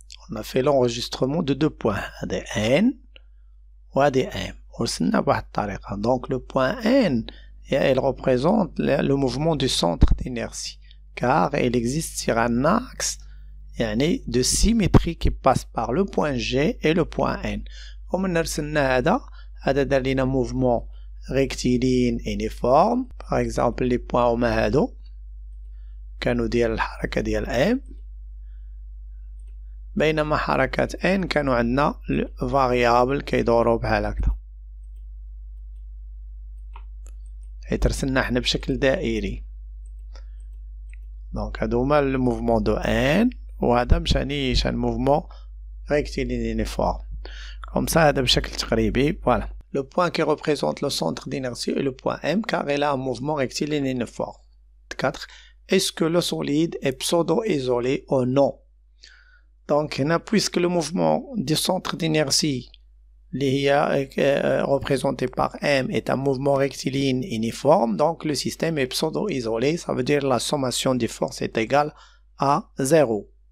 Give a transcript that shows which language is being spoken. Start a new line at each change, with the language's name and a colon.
French: On a fait l'enregistrement de deux points.
Arabic: هذا N وهذه M. ورسلنا بواحد الطريقة.
French: Donc le point N, il représente le mouvement du centre d'inertie. Car il existe sur un axe يعني de symétrie qui passe par le point G et le point N.
Arabic: ومن رسلنا هذا دار لنا
French: mouvement rectiligne uniforme. par exemple
Arabic: les points هما هادو كانوا ديال الحركة ديال M، بينما حركات N كانوا عندنا variable كيدورو بحال هكذا، حيت رسلنا حنا بشكل دائري. دونك هادو هما الموفمون دو N، وهذا مشاني شان موفمون
French: rectiligne uniforme. comme ça
Arabic: هذا بشكل تقريبي.
French: voilà. le point qui représente le centre d'inertie est le point M car il a un mouvement rectiligne uniforme. 4. Est-ce que le solide est pseudo-isolé ou non? Donc, puisque le mouvement du centre d'inertie représenté par M est un mouvement rectiligne uniforme, donc le système est pseudo-isolé, ça veut dire la sommation des forces est égale à 0.